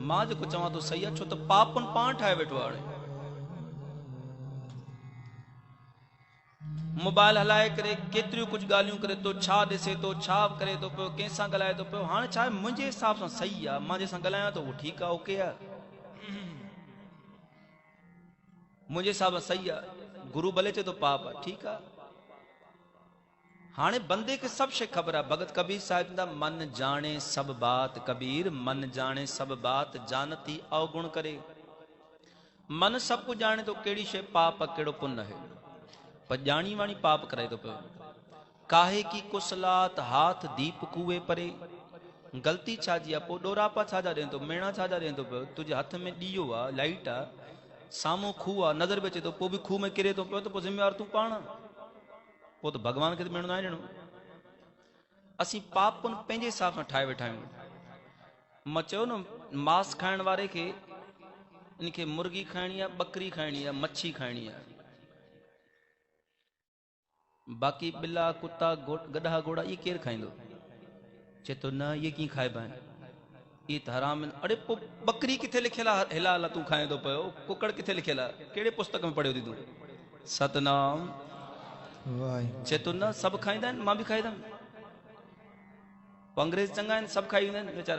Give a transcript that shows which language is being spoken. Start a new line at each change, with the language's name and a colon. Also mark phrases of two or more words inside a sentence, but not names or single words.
Sindhi: मां जेको चवां थो सही आहे, छो त पापुन पाण ठाहे वेठो आहे। मोबाइल हलाए करे केतिरियूं कुछ ॻाल्हियूं करे तो, छा ॾिसे तो, छा करे तो पियो, कंहिंसां ॻाल्हाए तो पियो। हाणे छा आहे, मुंहिंजे हिसाब सां सही आहे, मां जंहिंसां ॻाल्हायां तो उहो ठीकु आहे, ओके आहे, मुंहिंजे हिसाब सां सही आहे। गुरु भले चए तो पाप आहे, ठीकु आहे। हाणे बंदे खे सभु शइ ख़बर आहे। भगत कबीर साहिब चवंदा,
Hindi: मन जाने सब बात कबीर, मन जाने सब बात जानती अवगुण करे।
Sindhi: मन सभु कुझु ॼाणे तो, कहिड़ी शइ पाप आहे, कहिड़ो पुण्य आहे, पर ॼाणी वाणी पाप कराए तो पियो।
Hindi: काहे की कुसलात हाथ दीप कुए परे।
Sindhi: गलती छा जी आहे, पोइ डोरापा छा जा ॾियनि तो, मेणा छा जा ॾियनि तो पियो। तुंहिंजे हथ में ॾीओ आहे, लाइट आहे, साम्हूं खूह आहे, नज़र बि अचे तो, पोइ बि खूह में किरे तो पियो, त पोइ ज़िम्मेवार तूं पाण, पोइ त भॻवान खे त मेणो न आहे ॾियणो। असीं पापुन पंहिंजे हिसाब सां ठाहे वेठा आहियूं। मां चयो न, मांस खाइण वारे खे इनखे मुर्गी खाइणी आहे, बकरी खाइणी आहे, मच्छी खाइणी आहे, बाक़ी बिला कुत्ता गधा घोड़ा ये केर खाइंदो? चए तो न ये कीअं खाइबा आहिनि, ये त हराम आहिनि। अड़े पोइ बकरी किथे लिखियल आहे, हिला हिला तूं खाए थो पियो, कुकड़ किथे लिखियल आहे, कहिड़े पुस्तक में पढ़ियो थी तूं? सतनाम। चए तो न सभु खाईंदा आहिनि, मां बि खाईंदमि। अंग्रेज चङा आहिनि, सभु खाई वेंदा आहिनि वीचारा।